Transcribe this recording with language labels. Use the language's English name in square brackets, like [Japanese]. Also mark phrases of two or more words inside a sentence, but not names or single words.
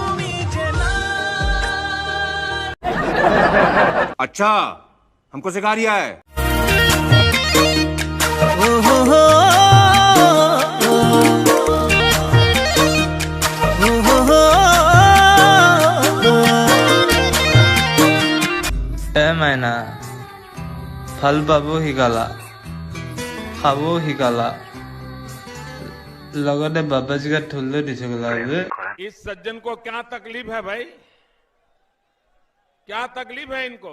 [Hindi] अच्छा हमको सिखा रिया है [Assamese] মাইনা ফল পাবও শিকালা খাবও শিকালা লগতে বাবাজীক ঠুল দিছো [Hindi] इस सज्जन को क्या तकलीफ है भाई क्या तकलीफ है इनको